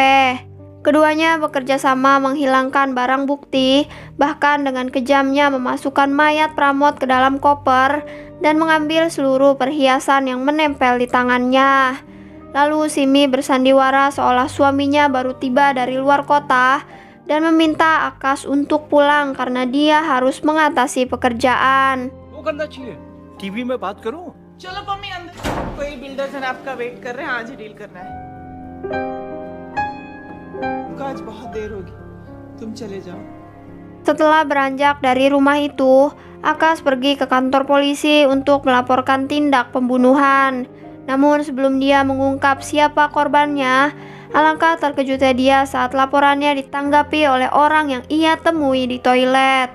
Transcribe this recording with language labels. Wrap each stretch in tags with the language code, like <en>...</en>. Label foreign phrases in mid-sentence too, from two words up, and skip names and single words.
<id>Keduanya bekerja sama menghilangkan barang bukti, bahkan dengan kejamnya memasukkan mayat Pramod ke dalam koper dan mengambil seluruh perhiasan yang menempel di tangannya. Lalu Simi bersandiwara seolah suaminya baru tiba dari luar kota dan meminta Akas untuk pulang karena dia harus mengatasi pekerjaan.</id> <hi>वो करना चाहिए टीवी में बात करूं चलो मम्मी अंदर कोई बिल्डर्स हैं आपका वेट कर रहे हैं आज ही डील करना है आज बहुत देर होगी तुम चले जाओ</hi> <id>Setelah beranjak dari rumah itu, Akas pergi ke kantor polisi untuk melaporkan tindak pembunuhan. Namun sebelum dia mengungkap siapa korbannya, alangkah terkejutnya dia saat laporannya ditanggapi oleh orang yang ia temui di toilet.</id>